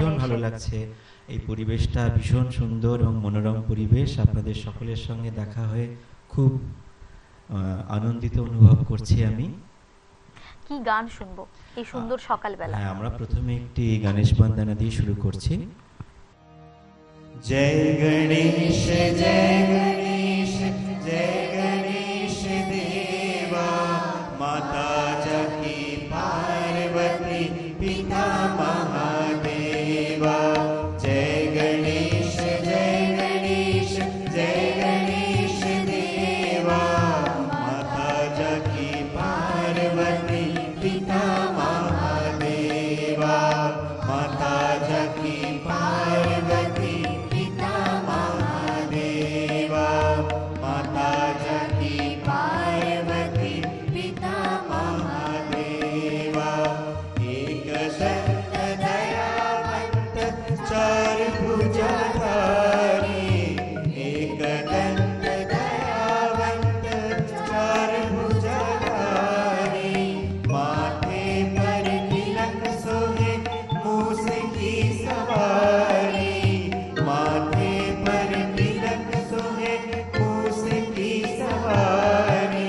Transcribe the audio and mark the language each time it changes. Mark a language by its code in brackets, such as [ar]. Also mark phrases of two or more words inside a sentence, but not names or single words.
[bn] ভীষণ ভালো লাগছে, এই পরিবেশটা ভীষণ সুন্দর এবং মনোরম পরিবেশ। আপনাদের সকলের সঙ্গে দেখা হয়ে খুব আনন্দিত অনুভব করছি আমি। কি গান শুনবো এই সুন্দর সকালবেলা? হ্যাঁ, আমরা প্রথমে একটি গণেশ বন্দনা দিয়ে শুরু করছি। [hi] जय गणेश जय गणेश जय गणेश देवा, माता जकी पार्वती पिता महादेवा। जय गणेश जय गणेश जय गणेश देवा, माता जकी पार्वती पिता महादेवा। माता जकी पार्वती पिता महादेवा, माता जकी पार्वती पिता महादेवा। एक दंत दयावंत चार भुजाधारी, एक दंत दयावंत चार भुजाधारी। माथे पर तिलक सोहे मूस की सवारी, माथे पर तिलक सोहे मूस की सवारी।